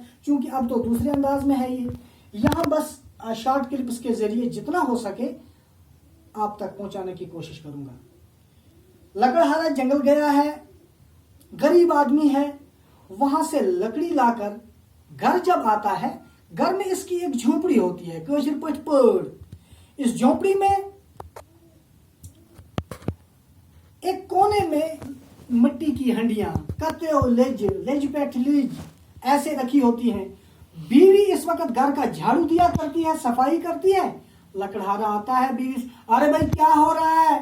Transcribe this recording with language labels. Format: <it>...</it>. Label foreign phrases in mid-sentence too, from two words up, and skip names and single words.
<ur>چونکہ اب تو دوسرے انداز میں ہے یہ، یہاں بس شارٹ کلپس کے ذریعے جتنا ہو سکے آپ تک پہنچانے کی کوشش کروں گا. لکڑہارا جنگل گیا ہے، غریب آدمی ہے، وہاں سے لکڑی لا کر گھر جب آتا ہے، گھر میں اس کی ایک جھونپڑی ہوتی ہے،</ur> <ks>کٲشِر پٲٹھۍ پٲڑ.</ks> <ur>اس جھونپڑی میں ایک کونے میں مٹی کی ہنڈیاں،</ur> <ks>کتےو لیج پیٹھ لیج</ks> <ur>ایسے رکھی ہوتی ہیں. بیوی اس وقت گھر کا جھاڑو دیا کرتی ہے، صفائی کرتی ہے. لکڑہارا آتا ہے، بیوی ارے بھائی کیا ہو رہا ہے؟</ur>